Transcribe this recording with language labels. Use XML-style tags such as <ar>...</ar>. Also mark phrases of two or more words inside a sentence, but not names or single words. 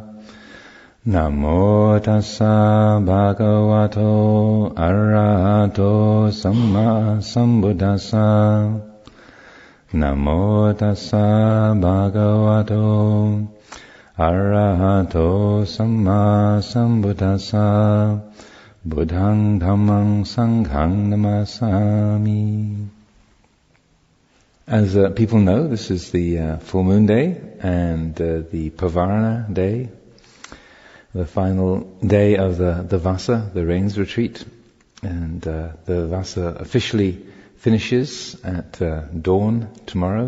<pi>Namo tassa bhagavato arahato samma sambuddhassa. Namo tassa bhagavato arahato samma sambuddhassa. Buddhang dhammang sanghang namasami.</pi> <en>As people know, this is the full moon day and the Pavarana day, the final day of the Vasa, the rains retreat. And the Vasa officially finishes at dawn tomorrow.</en>